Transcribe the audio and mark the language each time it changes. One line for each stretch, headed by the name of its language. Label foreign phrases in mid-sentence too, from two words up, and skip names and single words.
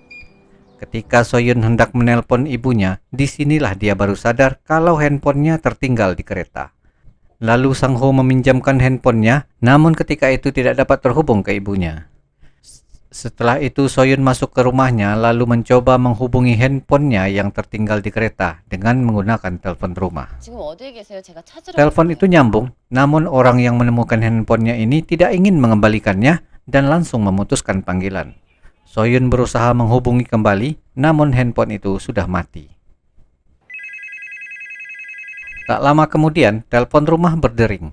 Indonesian: Ketika Soyun hendak menelpon ibunya, disinilah dia baru sadar kalau handphonenya tertinggal di kereta. Lalu Sang Ho meminjamkan handphonenya, namun ketika itu tidak dapat terhubung ke ibunya. Setelah itu Soyun masuk ke rumahnya lalu mencoba menghubungi handphonenya yang tertinggal di kereta dengan menggunakan telepon rumah.
Korean: 지금 어디에 계세요? 제가 찾으러
Indonesian: Telepon itu nyambung, namun orang yang menemukan handphonenya ini tidak ingin mengembalikannya dan langsung memutuskan panggilan. Soyun berusaha menghubungi kembali, namun handphone itu sudah mati. Tak lama kemudian, telepon rumah berdering.